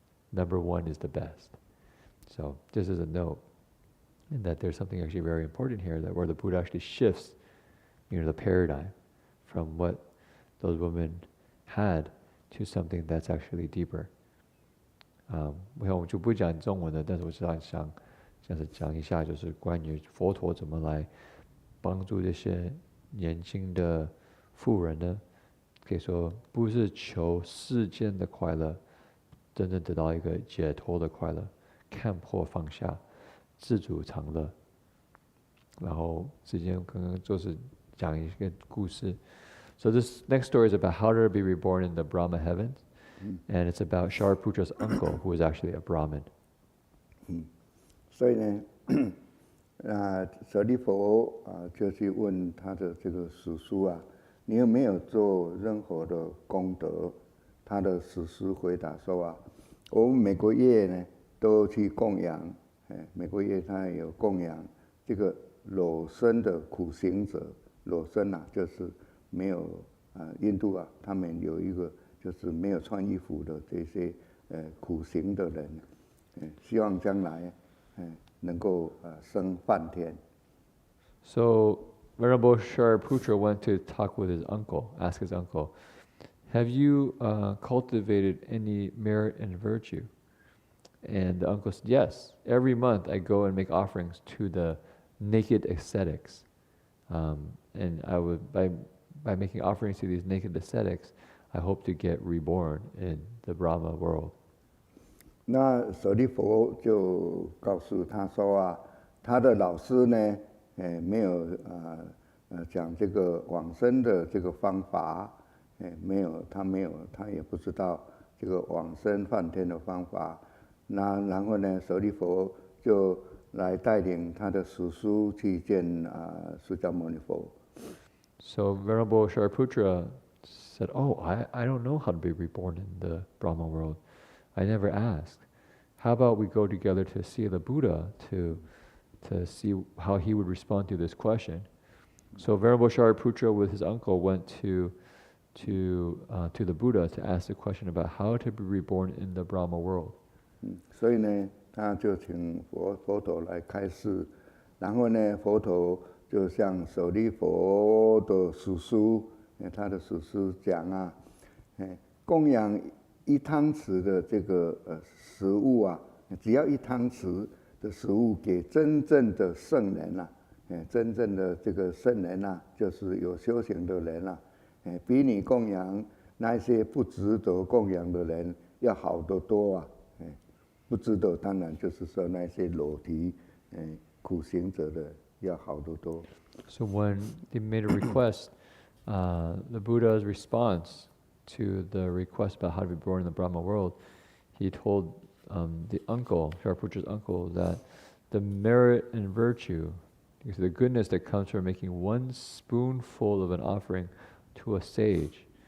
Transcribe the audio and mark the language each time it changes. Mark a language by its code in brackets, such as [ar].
[en] Number one is the best. So just as a note, and that there's something actually very important here, that where the Buddha actually shifts, the paradigm from what those women had to something that's actually deeper. [zh] 我就不讲中文了，但是我想讲一下，就是关于佛陀怎么来帮助这些年轻的妇人呢？可以说不是求世间的快乐，真正得到一个解脱的快乐，看破放下，自主常乐。然后之前刚刚就是讲一个故事。 [en] So this next story is about how to be reborn in the Brahma heavens, and it's about Shariputra's uncle, who was actually a Brahmin. [zh] 所以呢，舍利弗就去问他的这个叔叔啊，你有没有做任何的功德？他的叔叔回答说啊，我们每个月呢都去供养，每个月他有供养这个裸身的苦行者。裸身啊，就是没有印度啊，他们有一个就是没有穿衣服的这些苦行的人，希望将来能够升梵天。 [en] So Venerable Shariputra went to talk with his uncle, ask his uncle, have you cultivated any merit and virtue? And the uncle said, yes, every month I go and make offerings to the naked ascetics. And I would, by making offerings to these naked ascetics, I hope to get reborn in the Brahma world. [zh] 那舍利弗就告诉他说啊，他的老师呢，没有讲这个往生的这个方法，没有，他也不知道这个往生梵天的方法。然后呢，舍利弗就来带领他的叔叔去见释迦牟尼佛。 [en] So Venerable Shariputra said, oh, I don't know how to be reborn in the Brahma world. I never asked. How about we go together to see the Buddha to see how he would respond to this question? So Venerable Shariputra with his uncle went to the Buddha to ask the question about how to be reborn in the Brahma world. [zh] 所以呢，他就请佛陀来开示，然后呢，佛陀就向舍利弗的叔叔，他的叔叔讲啊，供养一汤匙的这个食物啊，只要一汤匙的食物给真正的圣人啊，真正的这个圣人啊，就是有修行的人啊，比你供养那些不值得供养的人要好得多啊，不值得当然就是说那些裸体苦行者的要好得多。 [en] So when they made a request, the Buddha's response to the request about how to be born in the Brahma world, he told the uncle, Shariputra's uncle, that the merit and virtue, the goodness that comes from making one spoonful of an offering to a sage,